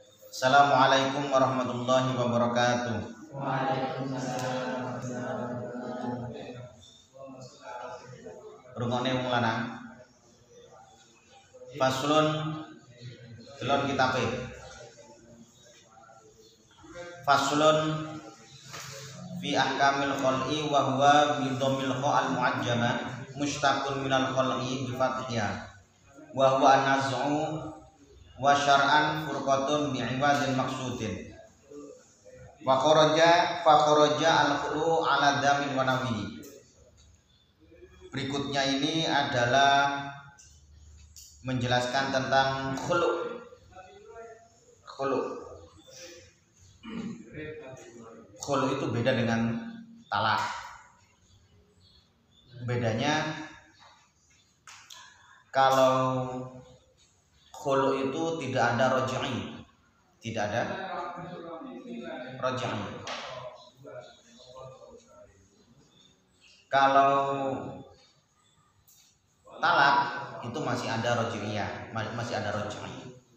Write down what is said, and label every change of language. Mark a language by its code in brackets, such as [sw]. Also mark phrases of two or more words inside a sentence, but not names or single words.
[ar] السلام عليكم ورحمة الله وبركاته. Waalaikumsalam. [jv] Rungokne wong lanang. Faslun delon kitabe. [ar] فصل في أحكام الخلع وهو بضم الخاء المعجمة مشتق من الخلع بفتحها وهو النزع وشرعا فرقة بعوض مقصود وخرج الخلع على دم ونحوه. [id] Berikutnya ini adalah menjelaskan tentang khulu. Khulu itu beda dengan talak. Bedanya kalau khulu itu tidak ada raj'i, Kalau talak itu masih ada raj'iyah, masih ada raj'i.